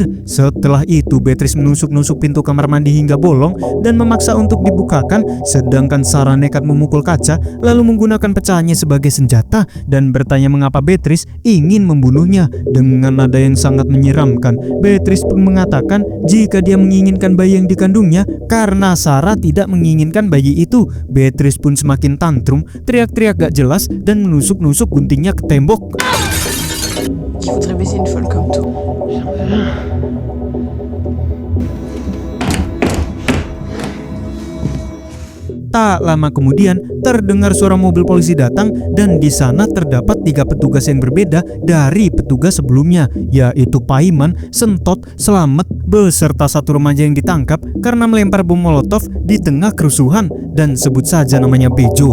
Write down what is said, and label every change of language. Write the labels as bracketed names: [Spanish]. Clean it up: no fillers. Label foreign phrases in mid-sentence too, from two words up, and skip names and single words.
[Indonesian] Setelah itu Beatrice menusuk-nusuk pintu kamar mandi hingga bolong dan memaksa untuk dibukakan, sedangkan Sarah nekat memukul kaca lalu menggunakan pecahannya sebagai senjata dan bertanya mengapa Beatrice ingin membunuhnya. Dengan nada yang sangat menyeramkan, Beatrice pun mengatakan jika dia menginginkan bayi yang dikandungnya karena Sarah tidak menginginkan bayi itu. Beatrice pun semakin tantrum, teriak-teriak gak jelas dan menusuk-nusuk guntingnya ke tembok. [French] Qui voudrait baiser une folle comme toi? [Indonesian] Tak lama kemudian terdengar suara mobil polisi datang dan di sana terdapat 3 petugas yang berbeda dari petugas sebelumnya, yaitu Paiman, Sentot, Selamet beserta satu remaja yang ditangkap karena melempar bom molotov di tengah kerusuhan dan sebut saja namanya Bejo.